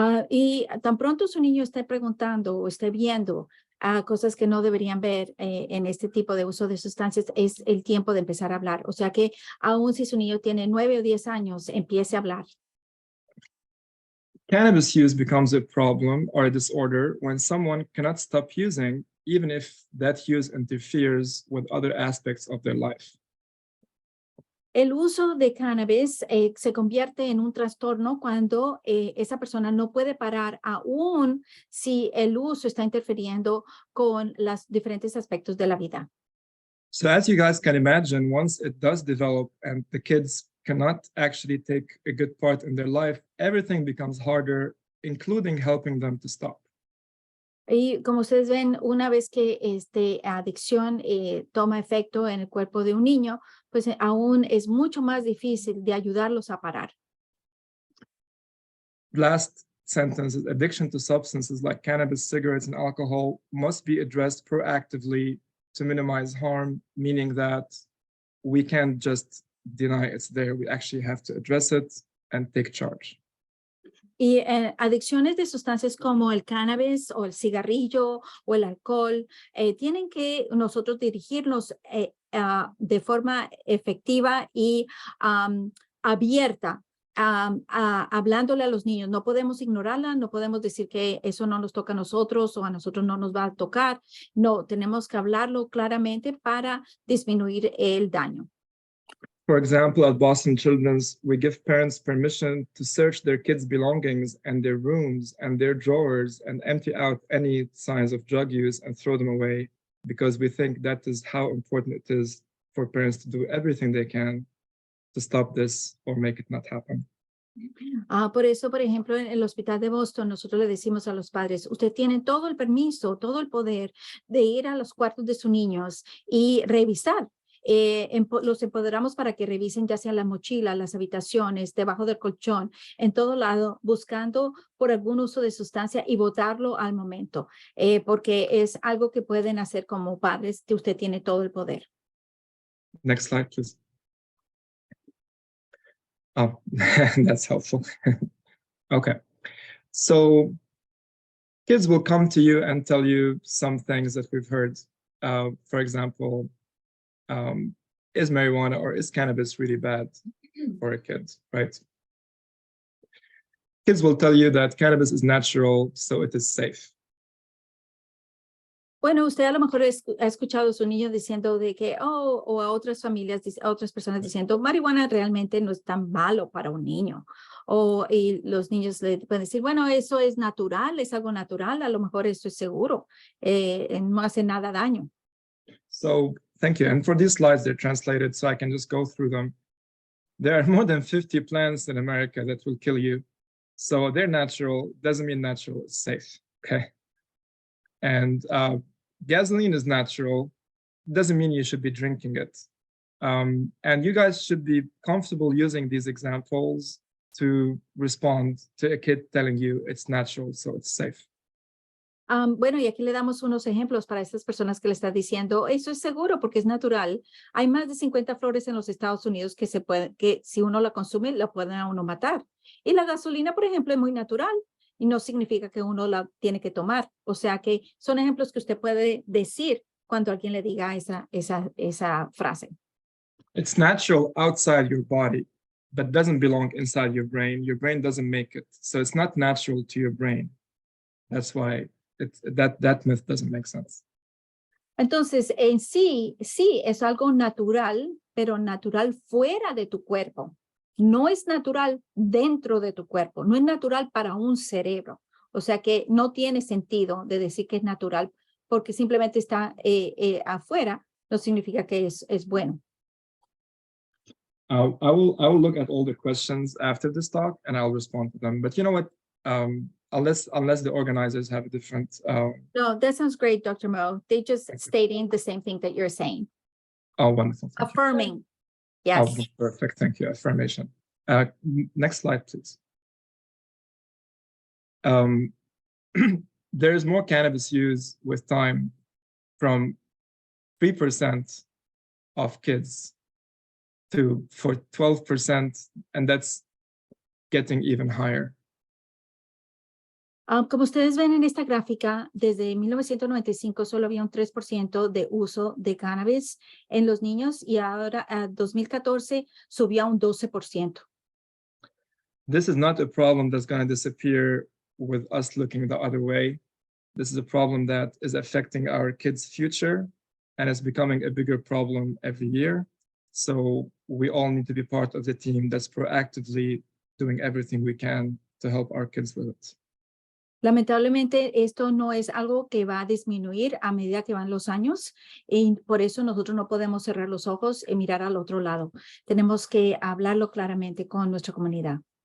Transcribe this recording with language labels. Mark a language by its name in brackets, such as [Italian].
[Spanish] Y tan pronto su niño esté preguntando o esté viendo cosas que no deberían ver en este tipo de uso de sustancias, es el tiempo de empezar a hablar. O sea que aún si su niño tiene 9 o 10 años, empiece a hablar. [English] Cannabis use becomes a problem or a disorder when someone cannot stop using, even if that use interferes with other aspects of their life. [Spanish] El uso de cannabis se convierte en un trastorno cuando esa persona no puede parar aún si el uso está interfiriendo con los diferentes aspectos de la vida. [English] So as you guys can imagine, once it does develop and the kids cannot actually take a good part in their life, everything becomes harder, including helping them to stop. [Spanish] Y como ustedes ven, una vez que adicción toma efecto en el cuerpo de un niño, pues aún es mucho más difícil de ayudarlos a parar. [English] Last sentence is addiction to substances like cannabis, cigarettes, and alcohol must be addressed proactively to minimize harm, meaning that we can't just deny it's there. We actually have to address it and take charge. [Spanish] Y adicciones de sustancias como el cannabis o el cigarrillo o el alcohol, tienen que nosotros dirigirnos de forma efectiva y abierta, hablándole a los niños. No podemos ignorarla, no podemos decir que eso no nos toca a nosotros o a nosotros no nos va a tocar. No, tenemos que hablarlo claramente para disminuir el daño. [English] For example, at Boston Children's, we give parents permission to search their kids' belongings and their rooms and their drawers and empty out any signs of drug use and throw them away, because we think that is how important it is for parents to do everything they can to stop this or make it not happen. [Spanish] Por eso, por ejemplo, en el hospital de Boston, nosotros le decimos a los padres, usted tiene todo el permiso, todo el poder de ir a los cuartos de sus niños y revisar. Los empoderamos para que revisen ya sea las mochilas, las habitaciones, debajo del colchón, en todo lado, buscando por algún uso de sustancia y botarlo al momento, porque es algo que pueden hacer como padres, que usted tiene todo el poder. [English] Next slide, please. Oh, that's helpful. Okay, so kids will come to you and tell you some things that we've heard. For example, is marijuana or is cannabis really bad for a kid, right? Kids will tell you that cannabis is natural, so it is safe. [Spanish] Bueno, usted a lo mejor ha escuchado a su niño diciendo de que, oh, o a otras familias, a otras personas diciendo, marihuana realmente no es tan malo para un niño. Y los niños le pueden decir, bueno, eso es natural, es algo natural, a lo mejor esto es seguro, no hace nada daño. [English] So thank you. And for these slides, they're translated, so I can just go through them. There are more than 50 plants in America that will kill you. So they're natural, doesn't mean natural, it's safe, okay? And gasoline is natural, doesn't mean you should be drinking it. And you guys should be comfortable using these examples to respond to a kid telling you it's natural, so it's safe. [Spanish] Bueno, y aquí le damos unos ejemplos para estas personas que le están diciendo, eso es seguro porque es natural. Hay más de 50 flores en los Estados Unidos que si uno la consume, la pueden a uno matar. Y la gasolina, por ejemplo, es muy natural y no significa que uno la tiene que tomar. O sea que son ejemplos que usted puede decir cuando alguien le diga esa frase. [English] It's natural outside your body, but doesn't belong inside your brain. Your brain doesn't make it. So it's not natural to your brain. That's why that myth doesn't make sense. [Spanish] Entonces, en sí es algo natural, pero natural fuera de tu cuerpo. No es natural dentro de tu cuerpo, no es natural para un cerebro. O sea que no tiene sentido de decir que es natural porque simplemente está afuera, no significa que es bueno. [English] I will look at all the questions after this talk and I'll respond to them. But you know what? Unless the organizers have a different. No, that sounds great, Dr. Mo. They just stating the same thing that you're saying. Oh, wonderful. Thank Affirming. You. Yes. Oh, perfect. Thank you. Affirmation. Next slide, please. There is more cannabis use with time from 3% of kids to 12%, and that's getting even higher. [Spanish] Como ustedes ven en esta gráfica, desde 1995 solo había un 3% de uso de cannabis en los niños y ahora a 2014 subió a un 12%. [English] This is not a problem that's going to disappear with us looking the other way. This is a problem that is affecting our kids' future and it's becoming a bigger problem every year. So we all need to be part of the team that's proactively doing everything we can to help our kids with it. [Spanish] Lamentablemente, esto no es algo que va a disminuir a medida que van los años y por eso nosotros no podemos cerrar los ojos y mirar al otro lado. Tenemos que hablarlo claramente con nuestra comunidad.